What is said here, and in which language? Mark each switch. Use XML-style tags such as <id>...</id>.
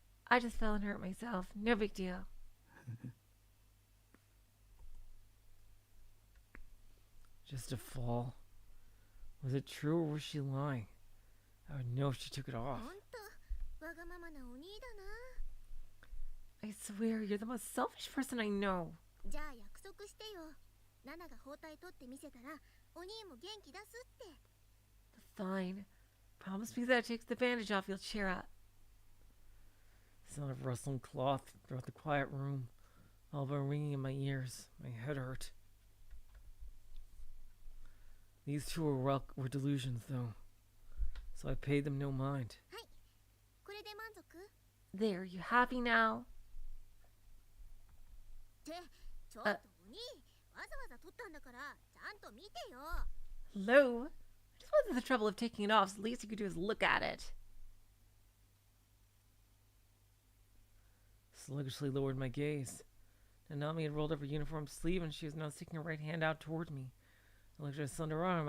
<en>I just fell and hurt myself. No big deal. Just a fall. Was it true or was she lying? I would know if she took it</en> <ja>ほ</ja> <en>off.</en> <ja>んとわがままなお兄だ</ja> <en>I swear, you're the most selfish person I know.</en> <ja>なじゃあ約束してよナナが包帯取ってみせたらお兄も元気出すって</ja> <en>Fine. Promise me that it takes the bandage off, you'll cheer up. Sound of rustling cloth throughout the quiet room. All but ringing in my ears. My head hurt. These two were delusions, though. So I paid them no mind.</en> <ja>これで満足</ja> <en>There, you happy now?</en> <ja>ってちょっとお兄わざわざ取ったんだからちゃんと見てよ</ja> <en>Hello? I just went through the trouble of taking it off, so the least you could do is look at it. Sluggishly lowered my gaze. Nanami had rolled up her uniform sleeve and she was now sticking her right hand out toward me. I looked at her slender arm.</en>